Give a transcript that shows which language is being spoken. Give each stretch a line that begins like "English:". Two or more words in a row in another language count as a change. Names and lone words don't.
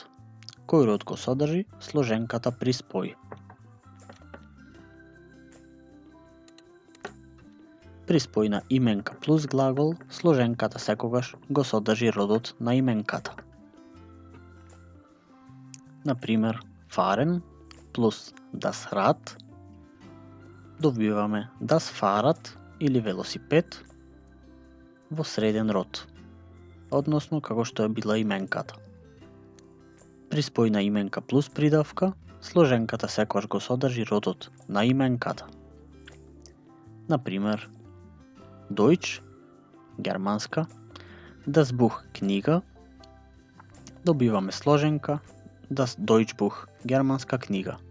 Macedonian: Кој род го содржи сложенката при спој? При спој на именка плюс глагол, сложенката секогаш го содржи родот на именката. Например, fahren плюс
German: das Rad
Macedonian: добиваме
German: das Fahrrad
Macedonian: или велосипед во среден род, односно како што е била именката. При спој на именка плюс придавка, сложенката секогаш го содржи родот на именката. Например, Deutsch, германска,
German: das Buch
Macedonian: книга, добиваме сложенка
German: das Deutschbuch,
Macedonian: германска книга.